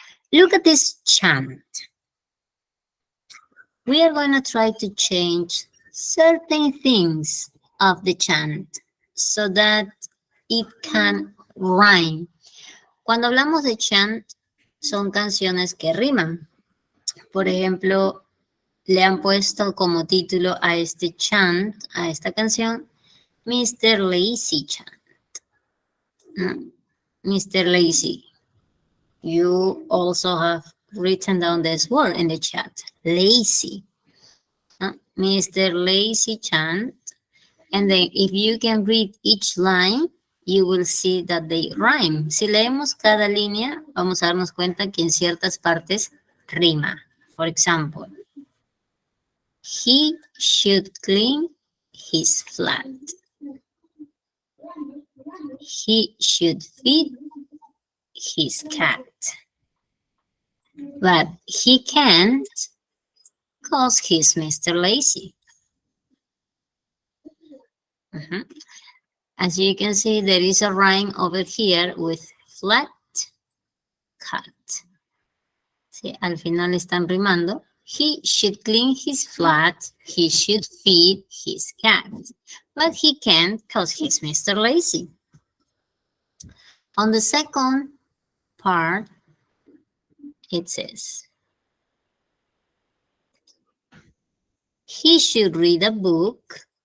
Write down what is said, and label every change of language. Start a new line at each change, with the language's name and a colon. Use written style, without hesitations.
English: Look at this chant. We are going to try to change certain things of the chant so that it can rhyme.
Spanish: Cuando hablamos de chant, son canciones que riman. Por ejemplo, le han puesto como título a este chant, a esta canción, Mr.
English: Lazy Chant. ¿No? Mr. Lazy. You also have written down this word in the chat. Lazy. Mr. Lazy Chant. And then if you can read each line, you will see that they rhyme.
Spanish: Si leemos cada línea, vamos a darnos cuenta que en ciertas partes rima.
English: For example, he should clean his flat. He should feed his cat. But he can't because he's Mr. Lazy. As you can see, there is a rhyme over here with flat cat.
Spanish: Sí, al final están rimando.
English: He should clean his flat. He should feed his cat. But he can't because he's Mr. Lazy. On the second part, it says, he should read a book.